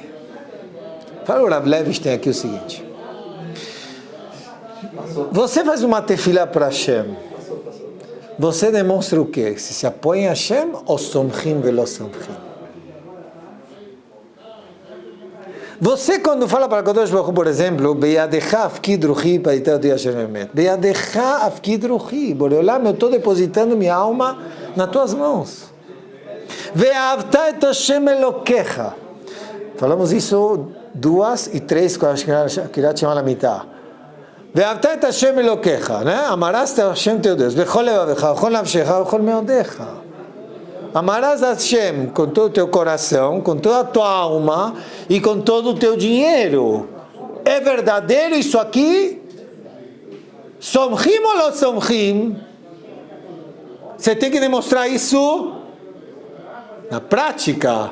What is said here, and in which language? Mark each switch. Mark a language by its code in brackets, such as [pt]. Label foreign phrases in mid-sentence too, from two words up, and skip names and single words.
[pt] Fala o Rav Levinstein aqui o seguinte. Você faz uma tefilá para Hashem. Você demonstra o quê? Se apoia em Hashem ou [he] סומכים ולא סומכים? [pt] Você quando fala para [he] קדוש ברוך הוא, [pt] por exemplo, [he] בידך אפקיד רוחי פדיתה אשר אמת. בידך אפקיד רוחי. [pt] Boreolam, eu estou depositando minha alma nas tuas mãos. [he] ואהבת את השם אלוקיך. [pt] Falamos isso 2 e 3 com a [he] קריאת שמע למיטה. ואהבת את השם אלוקיך, [pt] né? Amarás a Hashem teu Deus. [he] בכל לבבך, בכל נפשך, בכל מאדך. [pt] Amarás a Hashem com todo o teu coração, com toda a tua alma e com todo o teu dinheiro. É verdadeiro isso aqui? Somchim ou não somchim? Você tem que demonstrar isso na prática.